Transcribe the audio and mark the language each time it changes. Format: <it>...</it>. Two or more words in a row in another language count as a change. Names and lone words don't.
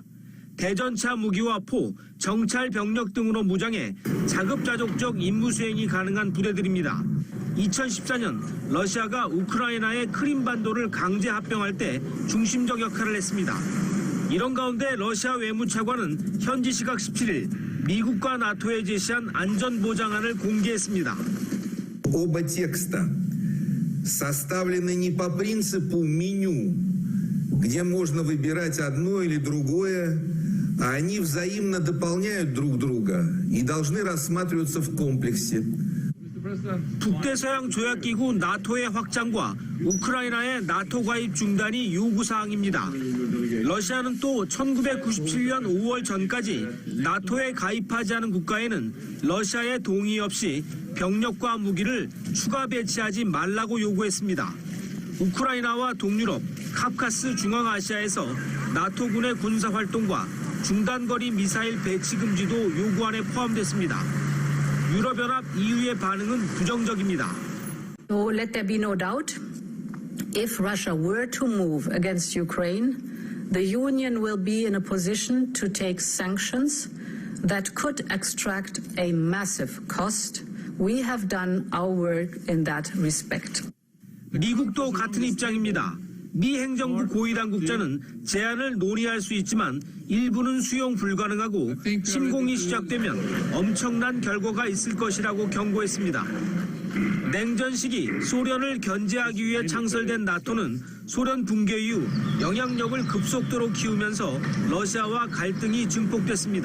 <ko>대전차 무기와 포, 정찰 병력 등으로 무장해 자급자족적 임무 수행이 가능한 부대들입니다. 2014년 러시아가 우크라이나의 크림반도를 강제 합병할 때 중심적 역할을 했습니다. 이런 가운데 러시아 외무차관은 현지 시각 17일 미국과 나토에 제시한 안전보장안을 공개했습니다.</ko> <ru>Оба текста составлены не по принципу меню, где можно выбирать одно или другое, а они взаимно дополняют друг друга и должны рассматриваться в комплексе.</ru> <ko>북대서양 조약기구 나토의 확장과 우크라이나의 나토 가입 중단이 요구사항입니다. 러시아는 또 1997년 5월 전까지 나토에 가입하지 않은 국가에는 러시아의 동의 없이 병력과 무기를 추가 배치하지 말라고 요구했습니다. 우크라이나와 동유럽, 카프카스 중앙아시아에서 나토군의 군사활동과 중단거리 미사일 배치 금지도 요구안에 포함됐습니다. 유럽연합 EU의 반응은 부정적입니다.</ko> <en>So let there be no doubt, if Russia were to move against Ukraine, the Union will be in a position to take sanctions that could extract a massive cost. We have done our work in that respect.</en> <ko>미국도 같은 입장입니다. 미 행정부 고위 당국자는 제안을 논의할 수 있지만 일부는 수용 불가능하고 침공이 시작되면 엄청난 결과가 있을 것이라고 경고했습니다. 냉전 시기 소련을 견제하기 위해 창설된 나토는 소련 붕괴 이후 영향력을 급속도로 키우면서 러시아와 갈등이 증폭됐습니다.</ko>